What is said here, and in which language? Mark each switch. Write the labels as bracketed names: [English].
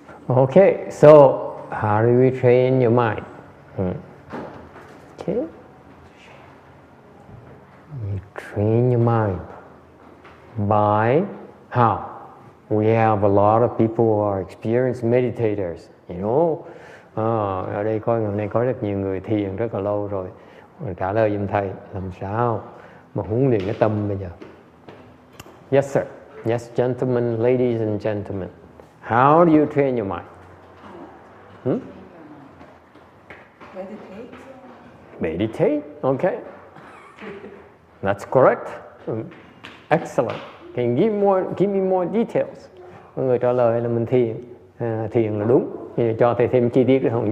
[English] Okay, so how do we train your mind? Okay. You train your mind by how? We have a lot of people who are experienced meditators, you know. [Vietnamese] Ở đây có ngày nay có rất nhiều người thiền rất là lâu rồi. Trả lời giùm thầy làm sao mà huấn luyện cái tâm bây giờ? [English] Yes, sir. Yes, gentlemen, ladies and gentlemen. How do you train your mind? Meditate. Meditate. Okay. That's correct. Excellent. Can you give me more details? [Vietnamese] Mọi người trả lời là mình thiền. Thiền là đúng. Thì cho thầy thêm chi tiết được không?